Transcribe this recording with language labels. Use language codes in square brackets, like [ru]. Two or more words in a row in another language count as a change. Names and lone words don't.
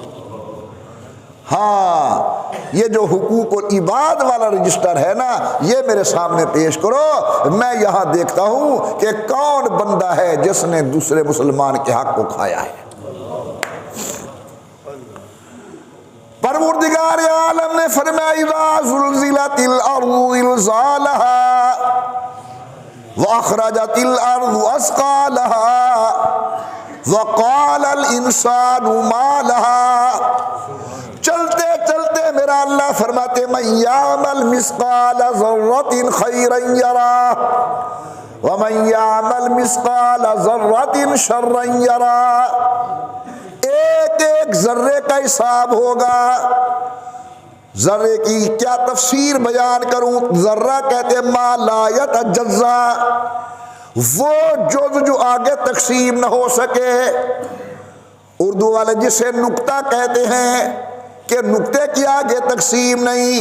[hi] हाँ, ये जो हुकूकुल इबाद वाला रजिस्टर है ना ये मेरे सामने पेश करो, मैं यहां देखता हूं कि कौन बंदा है जिसने दूसरे मुसलमान के हक को खाया है। परवरदिगार आलम ने फरमाया [ar] إذا زلزلت الأرض زلزالها وأخرجت الأرض أثقالها وقال الإنسان ما لها. [hi] चलते चलते मेरा अल्लाह फरमाते [ar] من يعمل مثقال ذرة خيرا يره ومن يعمل مثقال ذرة شرا يره. [hi] एक एक जर्रे का हिसाब होगा। जर्रे की क्या तफसीर बयान करूं? जर्रा कहते [ar] ما لا يتجزأ, [hi] वो जो आगे तकसीम न हो सके। उर्दू वाले जिसे नुक्ता कहते हैं कि नुक्ते की आगे तकसीम नहीं।